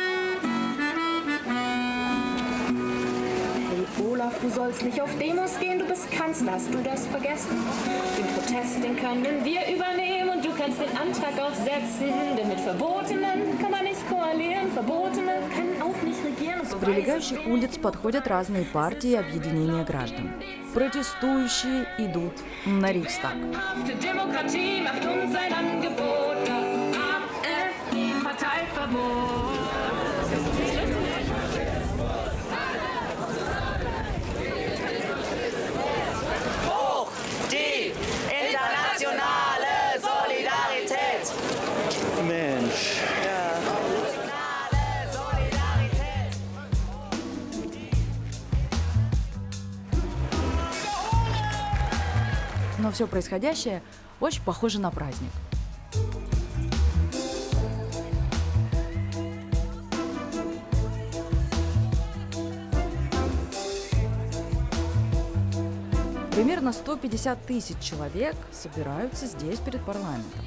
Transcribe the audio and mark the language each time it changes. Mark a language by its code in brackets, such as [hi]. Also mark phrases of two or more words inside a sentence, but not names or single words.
[de] Du sollst nicht auf Demos gehen, du bist des Kanzlers, du das vergessen? Den Protest, den können wir übernehmen und du kannst den Antrag aufsetzen. Denn mit Verbotenen kann man nicht koalieren, Verbotene können auch nicht regieren. [ru] С прилегающих улиц подходят разные партии и объединения граждан. Протестующие идут на Рейхстаг. [de] Demokratie macht uns ein Angebot. AfD, Parteiverbot. Die internationale Solidarität. Mensch. [ru] Но все происходящее очень похоже на праздник. Примерно 150 тысяч человек собираются здесь перед парламентом.